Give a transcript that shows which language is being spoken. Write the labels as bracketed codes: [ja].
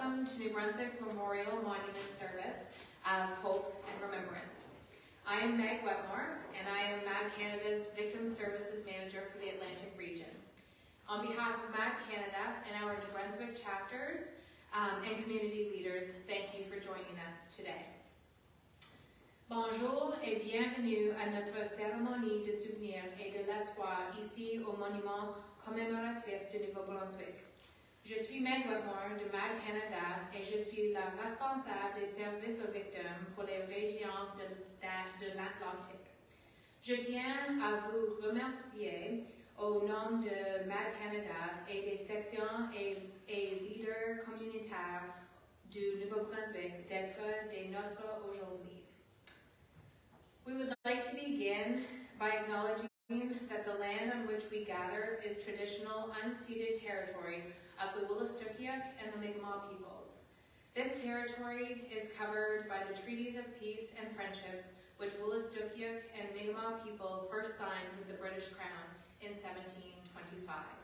[en] to New Brunswick's Memorial Monument Service of Hope and Remembrance. I am Meg Wetmore, and I am MAG Canada's Victim Services Manager for the Atlantic region. On behalf of MAG Canada and our New Brunswick chapters and community leaders, thank you for joining us today. [fr] Bonjour et bienvenue à notre cérémonie de souvenir et de l'espoir ici au monument commémoratif de Nouveau-Brunswick. Je suis Meg Wetmore de MAG Canada et je suis la responsable des services aux victimes pour les régions de l'Atlantique. Je tiens à vous remercier au nom de MAG Canada et des sections et leaders communautaires du Nouveau-Brunswick d'être des nôtres aujourd'hui. [en] We would like to begin by acknowledging that the land on which we gather is traditional unceded territory of the Wolastoqiyik and the Mi'kmaq peoples. This territory is covered by the treaties of peace and friendships which Wolastoqiyik and Mi'kmaq people first signed with the British Crown in 1725.